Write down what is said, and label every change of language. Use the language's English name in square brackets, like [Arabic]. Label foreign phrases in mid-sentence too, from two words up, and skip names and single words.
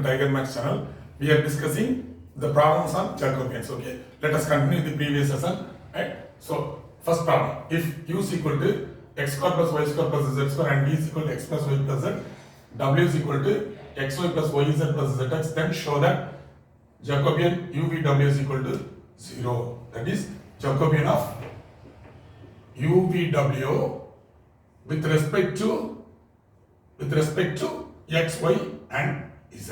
[English] Maths channel. We are discussing the problems on Jacobians. Okay, let us continue the previous lesson. Right. So first problem: if u is equal to x square plus y square plus z square and v is equal to x plus y plus z, w is equal to xy plus yz plus zx, then show that Jacobian UVW is equal to 0. That is Jacobian of UVW with respect to x, y and z.